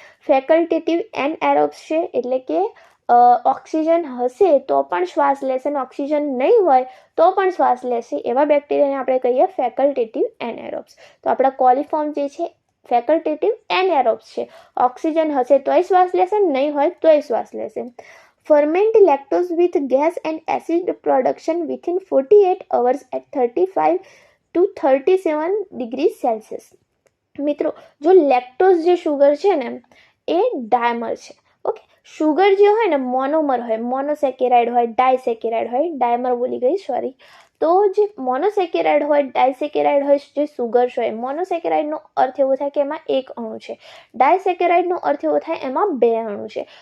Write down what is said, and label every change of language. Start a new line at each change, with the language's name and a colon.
Gujarati: ફેકલ્ટેટિવ એનએરોબ્સ છે, એટલે કે ઓક્સિજન હશે તો પણ શ્વાસ લેશે અને ઓક્સિજન નહીં હોય તો પણ શ્વાસ લેશે. એવા બેક્ટેરિયાને આપણે કહીએ ફેકલ્ટેટિવ એનએરોબ્સ. તો આપણા કોલિફોર્મ જે છે ફેકલ્ટેટિવ એનએરોબ્સ છે. ઓક્સિજન હશે તોય શ્વાસ લેશે, નહીં હોય તોય શ્વાસ લેશે.
English: Ferment lactose with gas and acid production within 48 hours at 35 to 37 degrees Celsius.
Gujarati: મિત્રો, જો લેક્ટોઝ જે શુગર છે ને એ ડાયમર છે. ઓકે, શુગર જે હોય ને મોનોમર હોય, મોનોસેકેરાઇડ હોય, ડાયસેકેરાઇડ હોય, ડાયમર બોલી ગઈ, સોરી. તો જે મોનોસેકેરાઇડ હોય, ડાયસેકેરાઇડ હોય, જે સુગર્સ હોય, મોનોસેકેરાઇડનો અર્થ એવો થાય કે એમાં એક અણુ છે, ડાયસેકેરાઇડનો અર્થ એવો થાય એમાં બે અણુ છે.